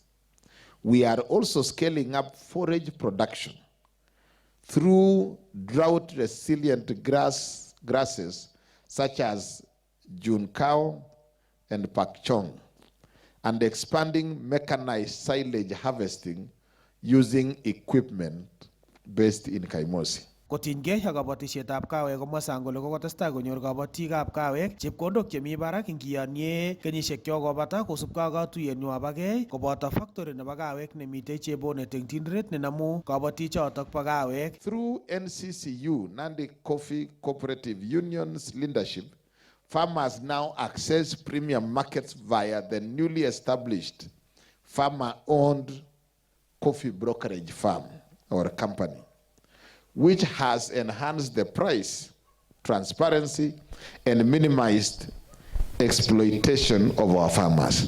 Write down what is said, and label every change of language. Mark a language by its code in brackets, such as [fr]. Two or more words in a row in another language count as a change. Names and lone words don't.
[en] We are also scaling up forage production through drought-resilient grasses such as June cow and pakchong, and expanding mechanized silage harvesting using equipment based in Kaimosi. [kln] Kotinygei ak kabatishetab kawek komwa Sang kole kokotestai konyor kabatikab kawek chepkondok chemi barak ingiyonye kenyisiek chokobata kosubkei ak katuiyenywa bagei koboto factory nebo kawek nemitei Chebonet eng Tinderet nenamu kabatichotok bo kawek. [en] Through NCCU, Nandi Coffee Cooperative Union's leadership, farmers now access premium markets via the newly established farmer-owned coffee brokerage firm or company, which has enhanced the price, transparency, and minimized exploitation of our farmers.